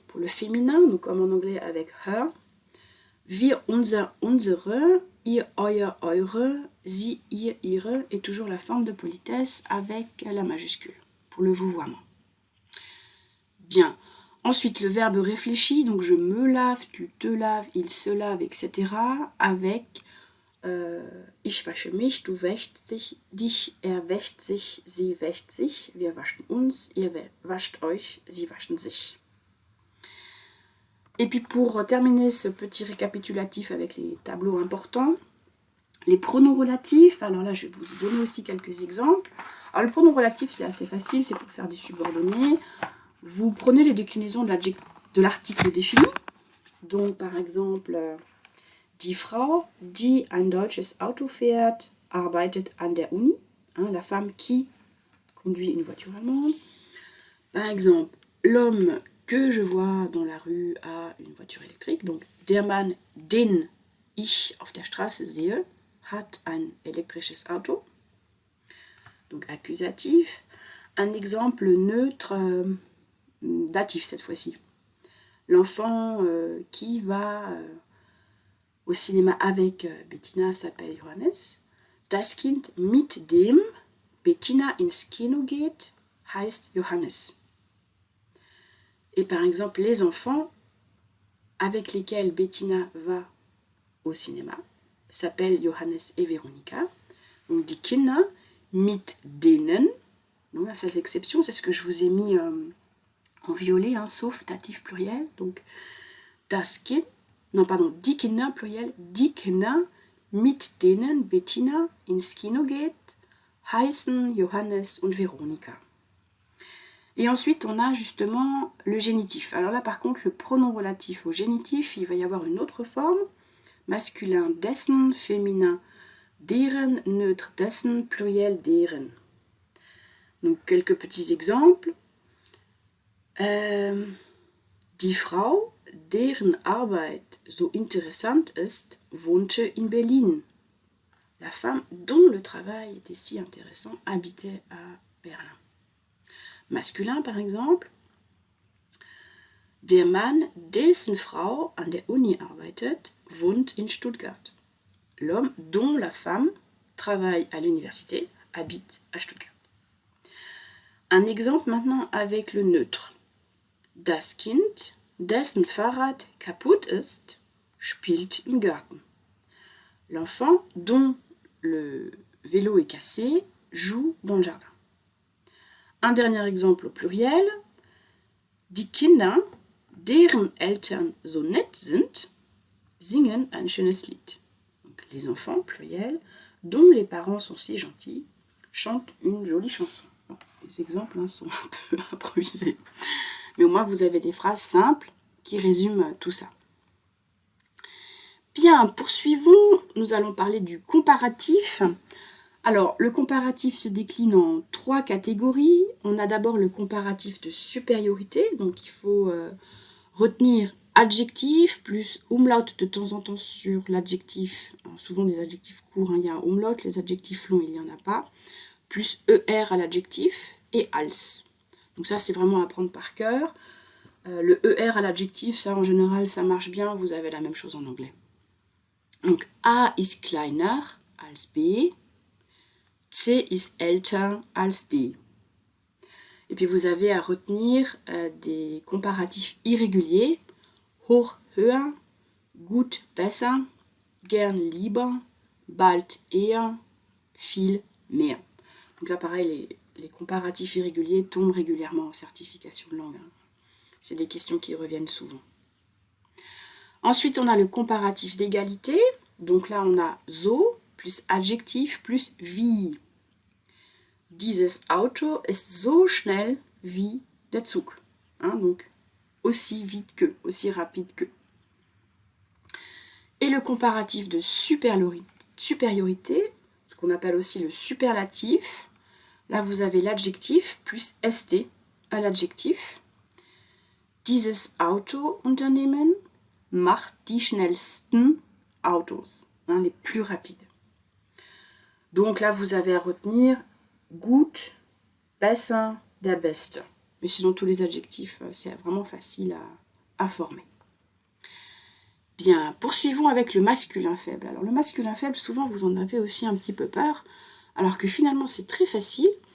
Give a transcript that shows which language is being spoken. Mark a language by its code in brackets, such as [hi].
[fr] Pour le féminin, donc comme en anglais avec her. [de] Wir, unser, unsere. Ihr, euer, eure. Sie, ihr, ihre. [fr] Et toujours la forme de politesse avec la majuscule. Pour le vouvoiement. Bien. Ensuite, le verbe réfléchi, donc je me lave, tu te laves, il se lave, etc. Avec [de] ich wasche mich, du wäschst dich, wäscht sich, sie wäscht sich, wir waschen uns, ihr wascht euch, sie waschen sich. [fr] Et puis pour terminer ce petit récapitulatif avec les tableaux importants, les pronoms relatifs, alors là je vais vous donner aussi quelques exemples. Alors le pronom relatif c'est assez facile, c'est pour faire des subordonnés. Vous prenez les déclinaisons de l'article défini. Donc, par exemple, [de] Die Frau, die ein deutsches Auto fährt, arbeitet an der Uni. [fr] Hein, la femme qui conduit une voiture allemande. Par exemple, l'homme que je vois dans la rue a une voiture électrique. [de] Donc, der Mann, den ich auf der Straße sehe, hat ein elektrisches Auto. [fr] Donc, accusatif. Un exemple neutre, datif cette fois-ci. L'enfant qui va au cinéma avec Bettina s'appelle Johannes. [de] Das Kind mit dem Bettina ins Kino geht heißt Johannes. [fr] Et par exemple, les enfants avec lesquels Bettina va au cinéma s'appellent Johannes et Veronika. Donc [de] die Kinder mit denen, [fr] donc c'est l'exception, c'est ce que je vous ai mis en violet, hein, sauf datif pluriel. [de] Donc das Kind, [fr] non pardon, [de] die Kinder pluriel, die Kinder mit denen Bettina ins Kino geht heißen Johannes und Veronika. [fr] Et ensuite, on a justement le génitif. Alors là, par contre, le pronom relatif au génitif, il va y avoir une autre forme. Masculin dessen, féminin deren, neutre dessen, pluriel deren. Donc, quelques petits exemples. [de] Die Frau, deren Arbeit so interessant ist, wohnte in Berlin. [fr] La femme dont le travail était si intéressant habitait à Berlin. Masculin par exemple, [de] der Mann, dessen Frau an der Uni arbeitet, wohnt in Stuttgart. [fr] L'homme dont la femme travaille à l'université habite à Stuttgart. Un exemple maintenant avec le neutre. [de] Das Kind, dessen Fahrrad kaputt ist, spielt im Garten. [fr] L'enfant dont le vélo est cassé joue dans le jardin. Un dernier exemple au pluriel. [de] Die Kinder, deren Eltern so nett sind, singen ein schönes Lied. [fr] Donc, les enfants, pluriel, dont les parents sont si gentils, chantent une jolie chanson. Bon, les exemples sont un peu improvisés. Mais au moins, vous avez des phrases simples qui résument tout ça. Bien, poursuivons. Nous allons parler du comparatif. Alors, le comparatif se décline en 3 catégories. On a d'abord le comparatif de supériorité. Donc, il faut retenir adjectif plus umlaut de temps en temps sur l'adjectif. Souvent des adjectifs courts, hein, il y a un umlaut. Les adjectifs longs, il n'y en a pas. Plus er à l'adjectif et als. Donc ça, c'est vraiment à apprendre par cœur. Le er à l'adjectif, ça en général, ça marche bien. Vous avez la même chose en anglais. [de] Donc A ist kleiner als B. C ist älter als D. [fr] Et puis vous avez à retenir des comparatifs irréguliers. [de] Hoch, höher, gut, besser, gern, lieber, bald, eher, viel, mehr. [fr] Donc là pareil, les comparatifs irréguliers tombent régulièrement en certification de langue. C'est des questions qui reviennent souvent. Ensuite, on a le comparatif d'égalité. Donc là, on a so plus adjectif plus wie. [de] Dieses Auto ist so schnell wie der Zug. [fr] Hein, donc, aussi vite que, aussi rapide que. Et le comparatif de supériorité, ce qu'on appelle aussi le superlatif. Là, vous avez l'adjectif plus st à l'adjectif. [de] Dieses Autounternehmen macht die schnellsten Autos, [fr] hein, les plus rapides. Donc là, vous avez à retenir [de] gut, besser, der Beste. [fr] Mais sinon, tous les adjectifs, c'est vraiment facile à former. Bien, poursuivons avec le masculin faible. Alors le masculin faible, souvent, vous en avez aussi un petit peu peur, alors que finalement, c'est très facile.